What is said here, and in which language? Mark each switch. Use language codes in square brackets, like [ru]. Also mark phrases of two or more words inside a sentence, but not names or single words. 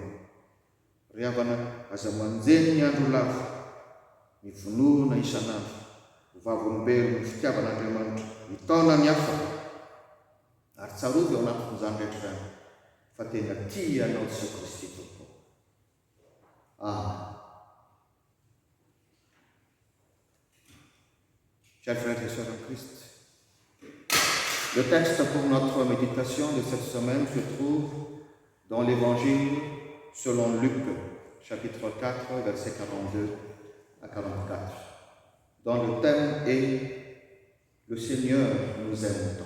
[mg] Ry havana, aza manjeny ny andro lava, ny vonoana isan'andro, ho vavolombelona ny fitiavan'Andriamanitra, ny taona ny hafa, ary tsarovy ao anatin'izany rehetra izany, fa tena tia ianao Jesosy Kristy tompo. Amen. [fr] Chers frères et sœurs en Christ, le texte pour notre méditation de cette semaine se trouve dans l'Évangile selon Luc, chapitre 4, versets 42 à 44, dont le thème est « Le Seigneur nous aime tant ».